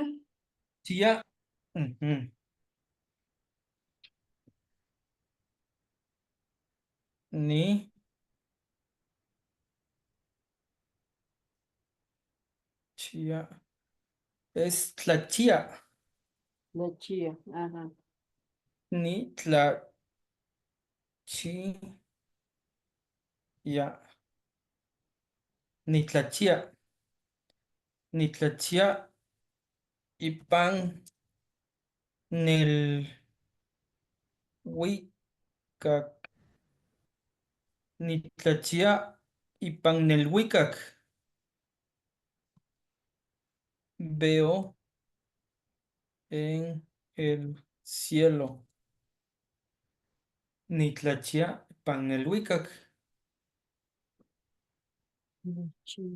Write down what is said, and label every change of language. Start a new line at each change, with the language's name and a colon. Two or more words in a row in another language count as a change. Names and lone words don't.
Nahuatl languages: Chía. Ujú. Ni chía.
Spanish: Es tlachía. la chía, ajá.
Nahuatl languages: Ni tlachía. Ni tlachía. Ni tlachía. Y pan. Nel huicac. Ni tlachía. Y pan nel huicac.
Spanish: Veo en el cielo.
Nahuatl languages: Ni tlachía. Pan nel huicac. La chía,